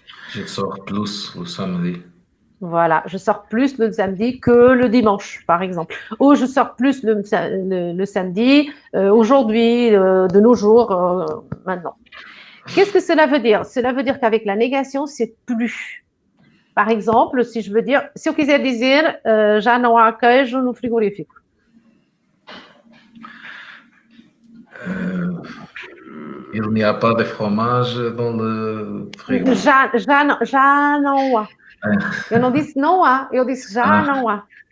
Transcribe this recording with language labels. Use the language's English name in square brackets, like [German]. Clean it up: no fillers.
[French] Je sors plus le samedi. Voilà, je sors plus le samedi que le dimanche, par exemple. Ou je sors plus le samedi, aujourd'hui, de nos jours, maintenant. Qu'est-ce que cela veut dire? Cela veut dire qu'avec la négation, c'est plus. Par exemple, si je veux dire, [Portuguese] se eu quiser dizer, já não há queijo no frigorífico. [French] Il n'y a pas de fromage dans le frigo. [Portuguese] Já não há. Eu não disse não há, eu disse já não há.